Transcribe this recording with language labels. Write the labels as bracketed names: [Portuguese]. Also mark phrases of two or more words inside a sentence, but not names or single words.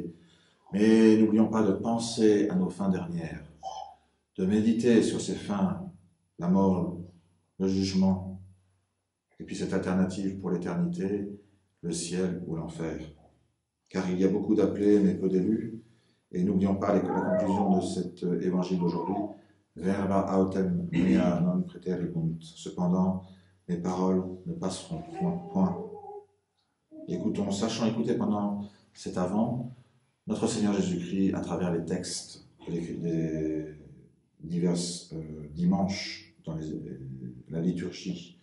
[French] Mais n'oublions pas de penser à nos fins dernières, de méditer sur ces fins, la mort, le jugement, et puis cette alternative pour l'éternité, le ciel ou l'enfer. Car il y a beaucoup d'appelés, mais peu d'élus, Et n'oublions pas la conclusion de cet évangile d'aujourd'hui. [Latin] Verba autem mea non praeteribunt. [French] Cependant, mes paroles ne passeront point. Écoutons, sachant écouter pendant cet avant notre Seigneur Jésus-Christ à travers les textes des divers dimanches dans la liturgie.